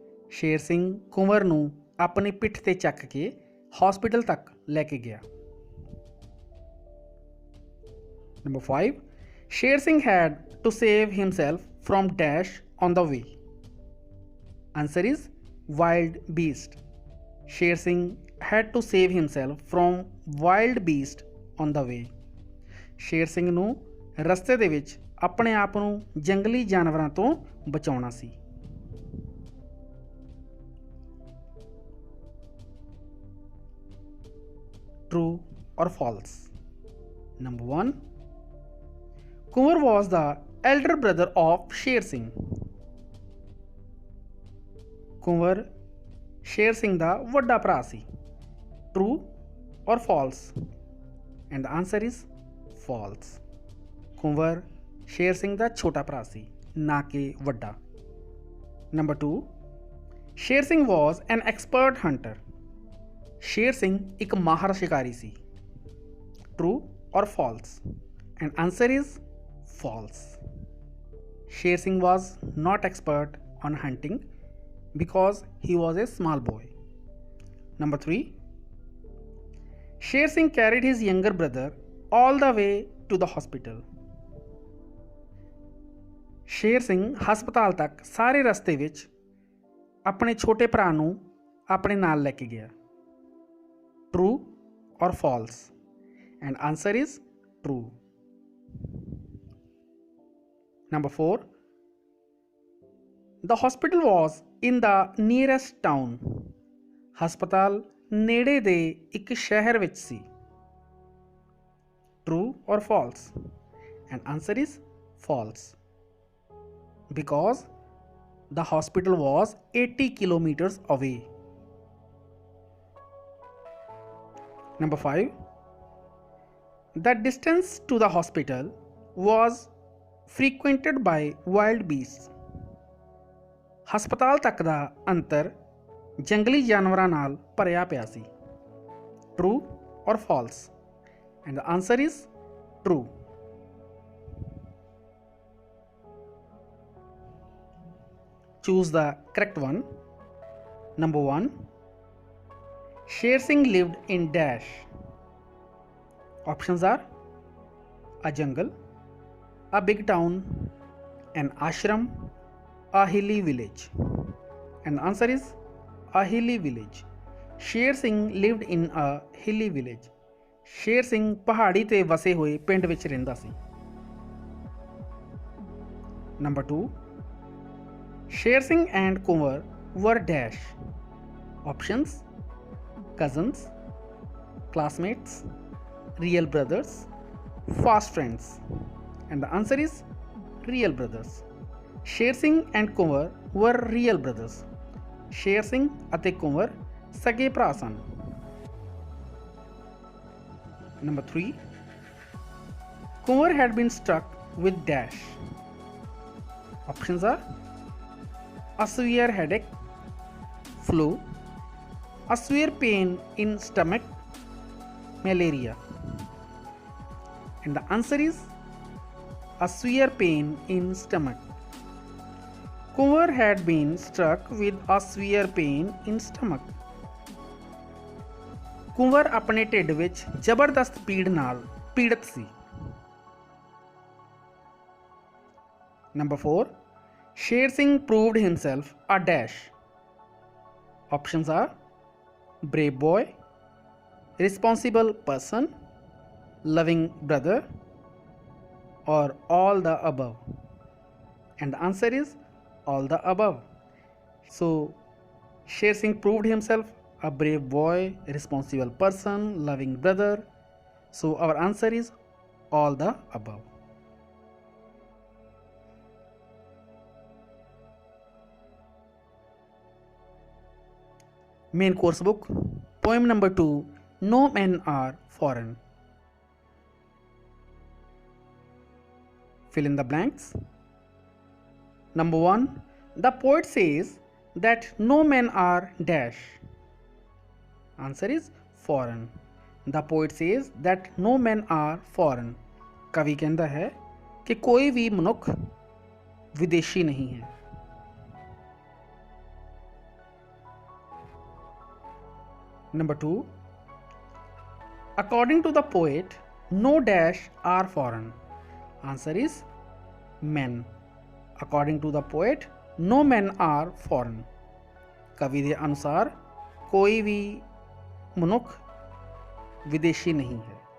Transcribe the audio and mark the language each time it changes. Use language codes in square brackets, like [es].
[pa] ਸ਼ੇਰ ਸਿੰਘ ਕੁੰਵਰ ਨੂੰ ਆਪਣੀ ਪਿੱਠ ਤੇ ਚੱਕ ਕੇ ਹਸਪੀਟਲ ਤੱਕ ਲੈ ਕੇ ਗਿਆ. [en] Number 5, Sher Singh had to save himself from dash on the way. Answer is wild beast. Sher Singh had to save himself from wild beast on the way. [pa] Sher Singh ਨੂੰ ਰਸਤੇ ਦੇ ਵਿੱਚ ਆਪਣੇ ਆਪ ਨੂੰ ਜੰਗਲੀ ਜਾਨਵਰਾਂ ਤੋਂ ਬਚਾਉਣਾ ਸੀ. [en] True or false? Number 1, Kunwar was the elder brother of Sher Singh. [pa] Kunwar Sher Singh ਦਾ ਵੱਡਾ ਭਰਾ ਸੀ. [en] True or false? And the answer is false. [pa] Kunwar Sher Singh ਦਾ ਛੋਟਾ ਭਰਾ ਸੀ, ਨਾ ਕਿ ਵੱਡਾ. [en] Number 2, Sher Singh was an expert hunter. [pa] Sher Singh ਇੱਕ ਮਾਹਰ ਸ਼ਿਕਾਰੀ ਸੀ. [en] True or false? And answer is false. Sher Singh was not expert on hunting because he was a small boy. Number 3, Sher Singh carried his younger brother all the way to the hospital. [pa] Sher Singh ਹਸਪਤਾਲ ਤੱਕ ਸਾਰੇ ਰਸਤੇ ਵਿੱਚ ਆਪਣੇ ਛੋਟੇ ਭਰਾ ਨੂੰ ਆਪਣੇ ਨਾਲ ਲੈ ਕੇ ਗਿਆ. [en] True or false? And answer is true. Number 4, the hospital was in the nearest town. [pa] ਹਸਪਤਾਲ ਨੇੜੇ ਦੇ ਇੱਕ ਸ਼ਹਿਰ ਵਿੱਚ ਸੀ. [en] True or false? And answer is false. Because the hospital was 80 kilometers away. Number 5, The distance to the hospital was frequented by wild beasts. [pa] ਹਸਪਤਾਲ ਤੱਕ ਦਾ ਅੰਤਰ ਜੰਗਲੀ ਜਾਨਵਰਾਂ ਨਾਲ ਭਰਿਆ ਪਿਆ ਸੀ. [en] True or false? And the answer is true. Choose the correct one. Number 1. Sher Singh lived in dash. Options are a jungle, a big town, an ashram, a hilly village. And the answer is a hilly village. Sher Singh lived in a hilly village. [pa] Sher Singh ਪਹਾੜੀ ਤੇ ਵਸੇ ਹੋਏ ਪਿੰਡ ਵਿੱਚ ਰਹਿੰਦਾ ਸੀ. [en] Number 2. Sher Singh and Kunwar were dash. Options: cousins, classmates, real brothers, fast friends. And the answer is real brothers. Sher Singh and Kunwar were real brothers. [pa] Sher Singh ਅਤੇ Kunwar ਸਗੇ ਭਰਾ ਸਨ. [en] Number 3. Kunwar had been struck with dash. Options are a severe headache, flu, a severe pain in stomach, malaria. And the answer is a severe pain in stomach. Kunwar had been struck with a severe pain in stomach. [pa] Kunwar ਆਪਣੇ ਢਿੱਡ ਵਿੱਚ ਜ਼ਬਰਦਸਤ ਪੀੜ ਨਾਲ ਪੀੜਤ ਸੀ. [en] Number 4. Sher Singh proved himself a dash. Options are brave boy, responsible person, loving brother, or all the above. And the answer is all the above. So Sher Singh proved himself a brave boy, responsible person, loving brother. So our answer is all the above. Main course book, poem number 2, No Men Are Foreign. Fill in the blanks. Number 1. The poet says that no men are dash. Answer is foreign. The poet says that no men are foreign. [hi] कवि कहता है कि कोई भी मनुख विदेशी नहीं है. [en] Number 2. According to the poet, no dash are foreign. Answer is men. According to the poet, no men are foreign. [hi] कवि के अनुसार कोई भी मनुख विदेशी नहीं है.